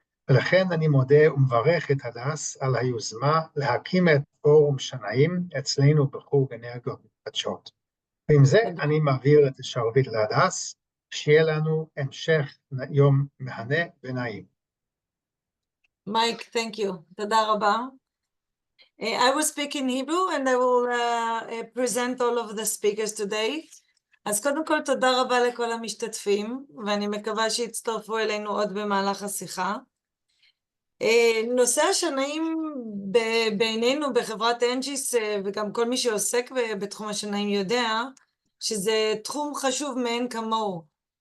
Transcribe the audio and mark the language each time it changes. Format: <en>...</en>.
<he>ולכן אני מודה ומברך את הדס על היוזמה להקים את פורום שנאים אצלנו בחוג אנרגיות מתחדשות. ועם זה אני מעביר את השרביט להדס, שיהיה לנו המשך יום מהנה ונעים.</he> <en>Mike, thank you.</en> <he>תודה רבה.</he> <en>I will speak in Hebrew and I will present all of the speakers today.</en> <he>אז קודם כל תודה רבה לכל המשתתפים, ואני מקווה שיצטרפו אלינו עוד במהלך השיחה. נושא השנאים בינינו בחברת אנג'יס, וגם כל מי שעוסק בתחום השנאים יודע, שזה תחום חשוב מאין כמוהו.</he>